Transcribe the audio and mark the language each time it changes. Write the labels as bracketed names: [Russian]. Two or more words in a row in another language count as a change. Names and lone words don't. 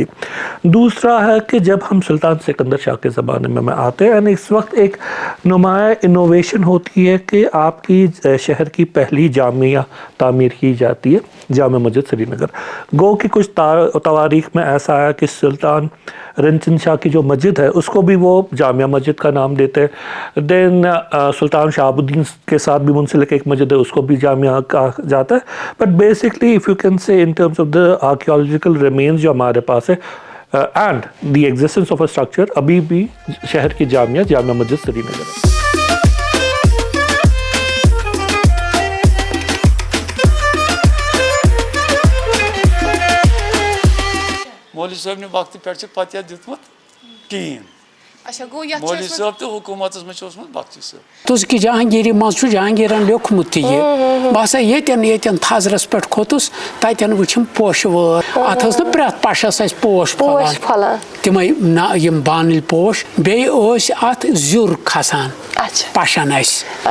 [Urdu] دوسرا ہے کہ جب ہم سلطان سکندر شاہ کے زمانے میں آتے ہیں, یعنی اس وقت ایک نمایاں انوویشن ہوتی ہے کہ آپ کی شہر کی پہلی جامعہ تعمیر کی جاتی ہے, جامع مسجد سری نگر. گو کہ کچھ تواریخ میں ایسا آیا کہ سلطان رنچند شاہ کی جو مسجد ہے اس کو بھی وہ جامعہ مسجد کا نام دیتے ہیں. دین سلطان شہاب الدین کے ساتھ بھی منسلک ایک مسجد ہے, اس کو بھی جامعہ کہا جاتا ہے. [English] But basically if you can say in terms of the archaeological remains [Urdu] جو ہمارے پاس ہے [English] and the existence of a structure, [Urdu] ابھی بھی شہر کی جامعہ مسجد سری نگر ہے. [Kashmiri] مولوی صٲب نے وقت پہ پتہ دیتمت کہین. مولوی صٲب تو حکومت مجھ بخشی صٲب. تُس کہ جہانگیری مز جہانگیرن لیوکھمت تہ یہ بہٕ ہسا ییٚتٮ۪ن تھزرس پٮ۪ٹھ کھوٚتُس تتٮ۪ن وٕچھِم پوشہٕ وٲر. اتھ ٲس نہٕ پرٛٮ۪تھ پشس اَسہِ پوش پھلان تِمے یِم بانٕلۍ پوش. بیٚیہِ ٲسۍ اتھ زیُر کھسان پشن اَسہِ.